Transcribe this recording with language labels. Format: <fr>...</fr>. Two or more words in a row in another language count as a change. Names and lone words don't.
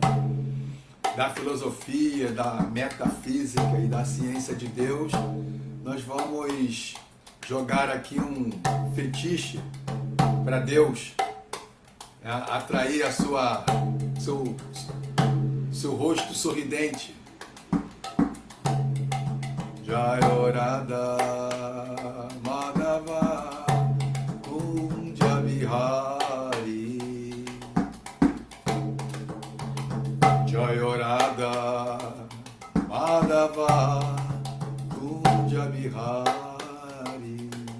<pt>da filosofia, da metafísica e da ciência de Deus, nós vamos jogar aqui um fetiche para Deus, né? Atrair seu rosto sorridente.</pt> <sa>Jaya Radha Madhava Kunja Vihari, Jaya Radha Madhava Kunja Vihari,</sa>